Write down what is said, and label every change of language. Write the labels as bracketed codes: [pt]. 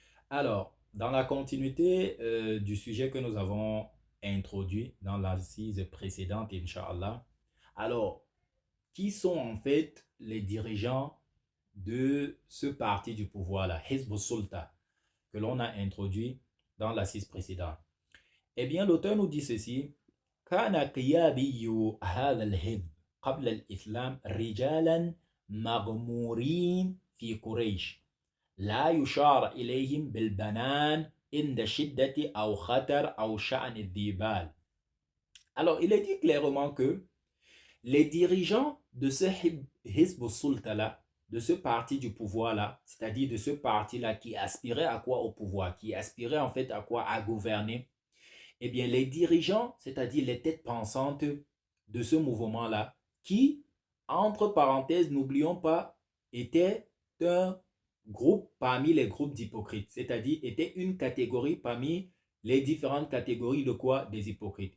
[fr] Alors, dans la continuité du sujet que nous avons introduit dans l'assise précédente, Inch'Allah, alors, qui sont en fait les dirigeants de ce parti du pouvoir-là, Hizb sulta que l'on a introduit dans l'assise précédente? Eh bien, l'auteur nous dit ceci. [ar] كان قيادي هذا الحزب قبل الإسلام رجالا مغمورين في قريش لا يشار إليهم بالبنان عند شدة أو خطر أو شأن الذبال. [fr] Alors, il est dit clairement que les dirigeants de ce Hizb sulta de ce parti du pouvoir-là, c'est-à-dire de ce parti-là qui aspirait à quoi au pouvoir, qui aspirait en fait à quoi à gouverner, eh bien, les dirigeants, c'est-à-dire les têtes pensantes de ce mouvement-là, qui, entre parenthèses, n'oublions pas, étaient un groupe parmi les groupes d'hypocrites, c'est-à-dire était une catégorie parmi les différentes catégories de quoi? Des hypocrites.